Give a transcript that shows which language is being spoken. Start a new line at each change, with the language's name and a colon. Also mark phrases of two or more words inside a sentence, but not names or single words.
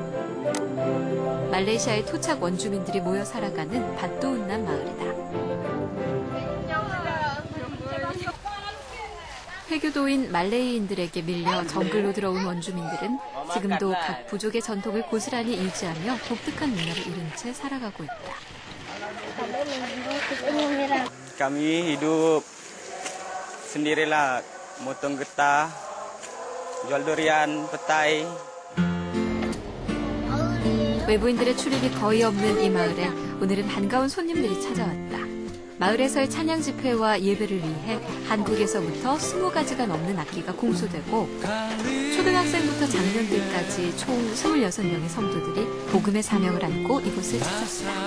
Korean: 말레이시아의 토착 원주민들이 모여 살아가는 밭도운남 마을이다. 회교도인 말레이인들에게 밀려 정글로 들어온 원주민들은 지금도 각 부족의 전통을 고스란히 유지하며 독특한 문화를 잃은 채 살아가고 있다.
Malay: Kami hidup sendirilah, motong getah, jual durian, petai.
Korean: 외부인들의 출입이 거의 없는 이 마을에 오늘은 반가운 손님들이 찾아왔다. 마을에서의 찬양 집회와 예배를 위해 한국에서부터 20가지가 넘는 악기가 공수되고 초등학생부터 장년들까지 총 26명의 성도들이 복음의 사명을 안고 이곳을 찾았다.